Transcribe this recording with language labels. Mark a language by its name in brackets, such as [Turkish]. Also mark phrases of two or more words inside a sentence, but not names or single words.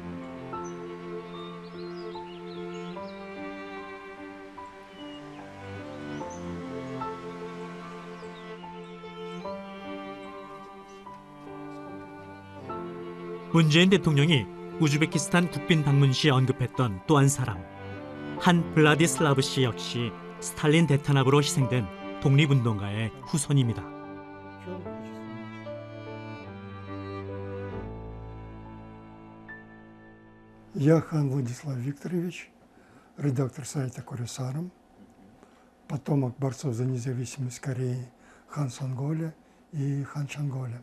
[Korean] 문재인 대통령이 우즈베키스탄 국빈 방문 시 언급했던 또 한 사람, 한 블라디슬라브 씨 역시 스탈린 대탄압으로 희생된 독립운동가의 후손입니다. [Russian] Я хан Владислав Викторович, редактор сайта Корисарам, потомок борцов за независимость Кореи хан Сонголя и хан Чанголя.